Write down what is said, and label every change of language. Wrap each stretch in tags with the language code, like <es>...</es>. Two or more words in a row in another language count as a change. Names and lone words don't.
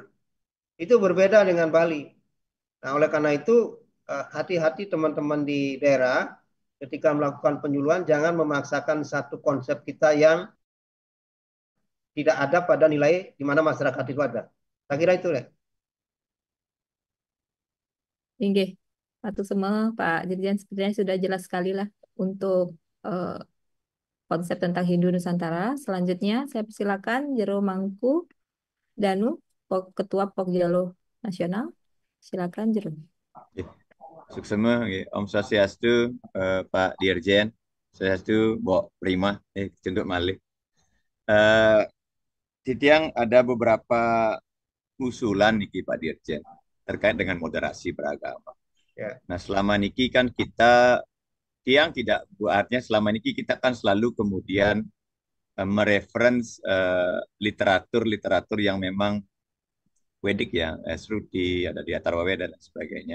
<id>Itu berbeda dengan Bali. Nah, oleh karena itu hati-hati teman-teman di daerah ketika melakukan penyuluhan, jangan memaksakan satu konsep kita yang tidak ada pada nilai di mana masyarakat itu ada. Saya kira itu ya. Inggih, Patu semua Pak Dirjen sepertinya sudah jelas sekali lah untuk konsep tentang Hindu Nusantara. Selanjutnya saya persilakan Jero Mangku Danu, Ketua Pokjalo Nasional. Silakan Jero.</id> <ban>Suksema, Om Swastiastu, Pak Dirjen, Swastiastu, Mbok Prima, Cenduk Malih.</ban> <id>Titiang ada beberapa usulan niki Pak Dirjen terkait dengan moderasi beragama. Ya. Nah selama niki kan kita tiang tidak buatnya selama niki kita kan selalu kemudian mereference literatur yang memang Wedik ya, Sruti, ada di Atharwawe dan sebagainya.</id>